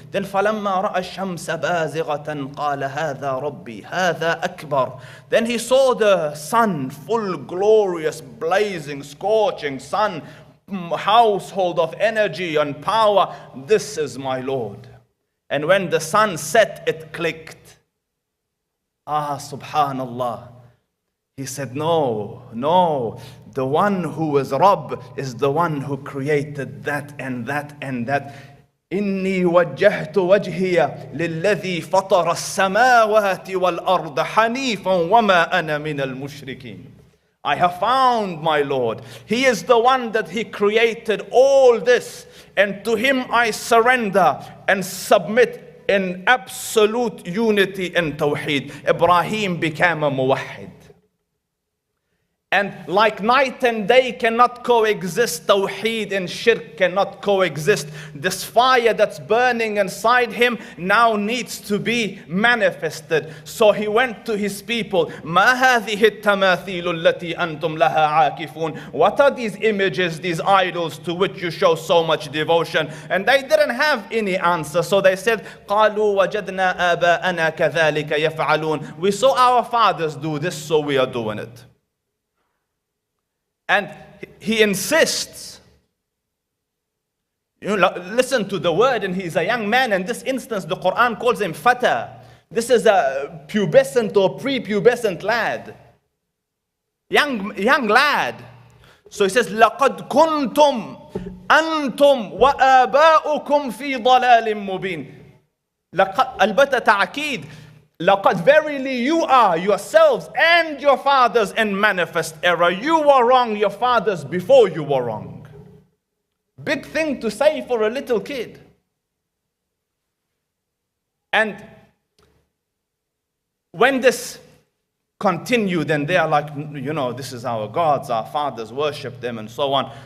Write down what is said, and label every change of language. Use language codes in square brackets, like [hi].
[en] Then [ar] فَلَمَّا رَأَى الشَّمْسَ بَازِغَةً قَالَ هَذَا رَبِّي هَذَا أَكْبَرُ. [en] Then he saw the sun, full, glorious, blazing, scorching sun, household of energy and power. This is my Lord. And when the sun set, it clicked. Subhanallah. He said, no, the one who is Rabb is the one who created that and that and that. [ar] إني وجهت وجهي للذي فطر السماوات والأرض حنيفا وما أنا من المشركين. [en] I have found my Lord. He is the one that He created all this, and to Him I surrender and submit in absolute unity and tawheed. Ibrahim became a muwahhid. And like night and day cannot coexist, tawheed and shirk cannot coexist. This fire that's burning inside him now needs to be manifested. So he went to his people. [ar] ما هذه التماثيل التي أنتم لها عاكفون. [en] What are these images, these idols to which you show so much devotion? And they didn't have any answer. So they said, [ar] قالوا وجدنا آباءنا كذلك يفعلون. [en] We saw our fathers do this, so we are doing it. And he insists, listen to the word, and he's a young man. In this instance, the Quran calls him fata. This is a pubescent or prepubescent lad. Young lad. So he says, [ar] لَقَدْ كُنْتُمْ أَنْتُمْ وَآبَاؤُكُمْ فِي ضَلَالٍ مُبِينٍ. البتة تعكيد. لَقَدْ [en] verily you are yourselves and your fathers in manifest error. You were wrong, your fathers before you were wrong. Big thing to say for a little kid. And when this continued, and they are like, this is our gods, our fathers worship them and so on.